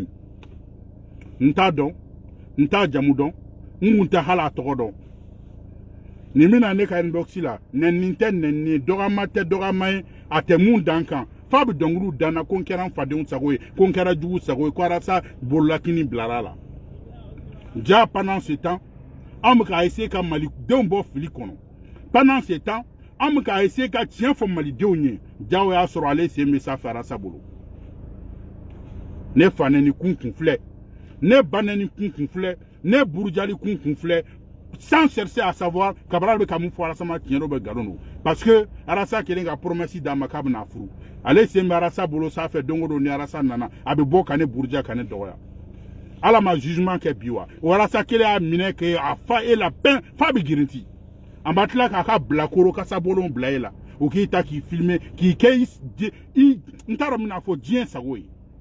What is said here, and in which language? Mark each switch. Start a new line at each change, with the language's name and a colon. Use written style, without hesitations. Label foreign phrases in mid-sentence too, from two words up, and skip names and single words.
Bambara: n t'a dɔn n t'a jamu dɔn n kun tɛ hali a tɔgɔ dɔn nin bɛna ne ka inbox la nɛni tɛ nɛni dɔgɔma tɛ dɔgɔma ye a tɛ mun dan kan f'a bɛ dɔnkiliw dan na ko n kɛra n fadenw sago ye ko n kɛra jugu sago ye ko Arasa bololakini bilara a la ja
French: pendant ce temps
Bambara: an bɛ ka essayer ka malidenw bɔ fili kɔnɔ
French: pendant ce temps
Bambara: an bɛ ka essayer ka tiɲɛ fɔ malidenw ye jago y'a sɔrɔ ale sen bɛ sanfɛ Arasa bolo ne fanɛni kun filɛ ne banɛni kun filɛ ne burujali kun filɛ
French: sans chercher à savoir
Bambara: Cabral bɛ ka mun fɔ Arasa ma tiɲɛ don bɛ nkalon don parce que Arasa kelen ka promesse d'a ma k'a bɛna furu ale sen bɛ Arasa bolo sanfɛ don o don ni Arasa nana a bɛ bɔ ka ne buruja ka ne dɔgɔya ala ma jugement kɛ bi wa o Arasa kelen y'a minɛ kɛ a fa e la peine f'a bɛ girinti an b'a tila k'a ka bilakoro kasabolon bila e la o k'i ta k'i filmer k'i kɛ n t'a dɔn n bɛna fɔ diɲɛ sago ye